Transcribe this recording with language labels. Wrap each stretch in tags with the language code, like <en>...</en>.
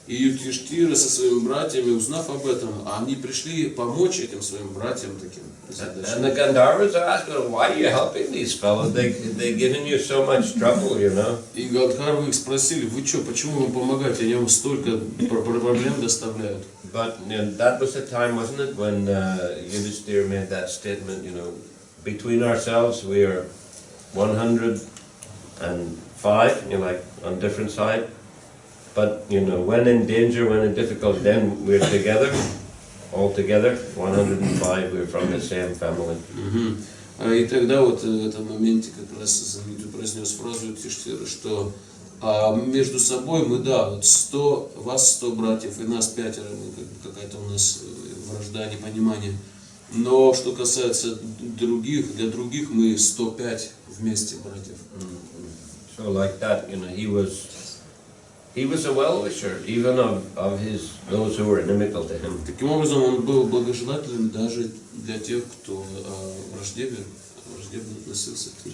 <ru>И Юдхиштира со своими братьями, узнав об этом, они пришли помочь этим своим братьям таким.</ru> <en>And the Gandharvas asked, "Well, why are you helping these fellows? They're giving you so much trouble, you know."</en> <ru>И Гандхарвы их спросили, вы что, почему вам помогаете, они вам столько проблем доставляют.</ru> <en>But you know, that was the time, wasn't it, when Yudhisthira made that statement, you know, between ourselves we are 105, you know, like on different sides. But, you know, when in danger, when in difficulty, then we're together, all together, 105, we're from the same family.</en> <ru>И тогда вот в этом моменте как раз знаменитый произнес фразу Юдхиштира, что между собой мы, да, вот 100, вас 100 братьев и нас 5, какая-то у нас вражда, непонимание. Но что касается других, для других мы 105 вместе братьев.</ru> <en>So like that, you know, he was a well-wisher, even of those who were inimical to him.</en> <ru>Таким образом, он был благожелателен даже для тех, кто враждебно относился к ним.</ru>